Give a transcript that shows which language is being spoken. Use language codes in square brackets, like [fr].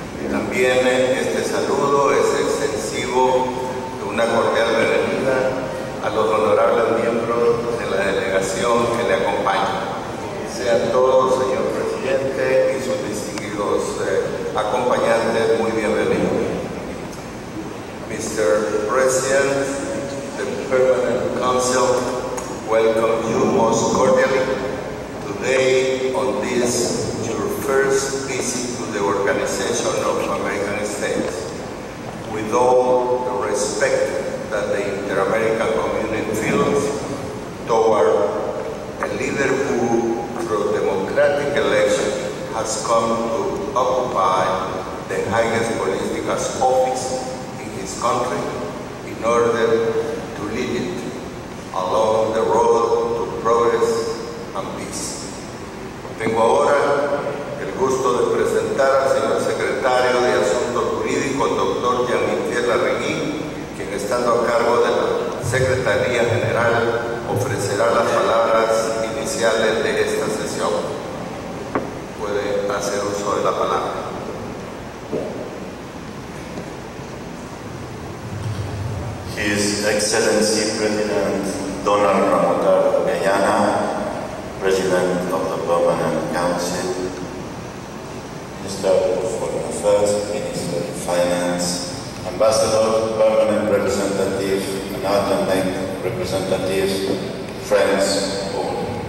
[es] También este saludo es extensivo de una cordial bienvenida a los honorables miembros de la delegación que le acompañan. Sean todos, señor presidente, y sus distinguidos acompañantes muy bienvenidos. [en] Mr. President, the Permanent Council welcome you most cordially today on this your first visit to the Organization of American States. With all the respect that the inter-American community feels toward a leader who, through democratic election, has come to occupy the highest political office in his country in order to lead it along the road to progress and peace. [es] Tengo ahora el gusto de presentar al señor secretario de Asuntos Jurídicos, doctor Jean-Michel Arrigui, quien, estando a cargo de la Secretaría General, ofrecerá las palabras iniciales de esta sesión. Puede hacer uso de la palabra. [en] His Excellency President Donald Ramotar of Guyana, President of the Permanent Council, Minister of Foreign Affairs, Minister of Finance, Ambassador, Permanent Representative, and alternate representatives, friends, all.